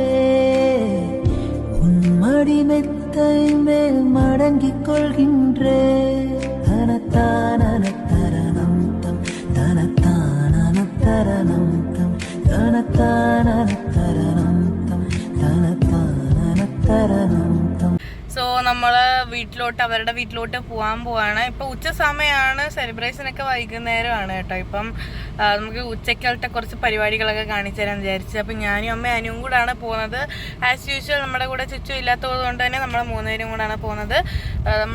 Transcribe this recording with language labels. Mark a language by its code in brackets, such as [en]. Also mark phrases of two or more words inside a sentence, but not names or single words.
[ta] உன் மடி மெத்தை மேல் மடங்கிக் கொள்கின்றே. தனத்தானன தரணம் தம் தனத்தானன தரணம் தம் தனத்தானன தரணம் தம் தனத்தாനന തരണം തം. [ml] സോ നമ്മൾ അവരുടെ വീട്ടിലോട്ട് പോവാണ്. ഇപ്പം ഉച്ച സമയമാണ്. സെലിബ്രേഷനൊക്കെ വൈകുന്നേരമാണ് കേട്ടോ. ഇപ്പം നമുക്ക് ഉച്ചക്കാലത്തെ കുറച്ച് പരിപാടികളൊക്കെ കാണിച്ചു തരാൻ വിചാരിച്ചു. അപ്പം ഞാനും അമ്മയും അനുവും കൂടാണ് പോകുന്നത്. [en] as usual [ml] നമ്മുടെ കൂടെ ചുറ്റും ഇല്ലാത്തത് കൊണ്ട് തന്നെ നമ്മൾ 3 പേരും കൂടാണ് പോകുന്നത്.